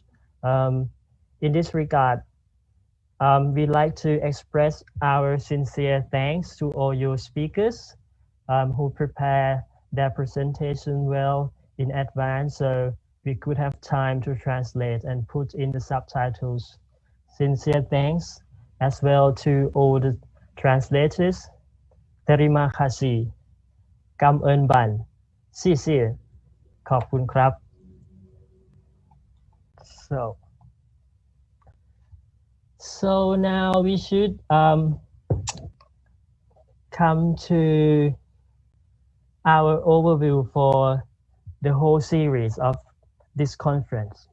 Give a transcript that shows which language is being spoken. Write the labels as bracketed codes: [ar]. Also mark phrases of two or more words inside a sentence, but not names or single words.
[en] In this regard, we'd like to express our sincere thanks to all your speakers who prepare their presentation well in advance, so we could have time to translate and put in the subtitles. Sincere thanks as well to all the translators. [id] Terima kasih. [vi] Cảm ơn bạn. [zh] 谢谢. [th] ขอบคุณครับ. [en] So now we should come to our overview for the whole series of this conference.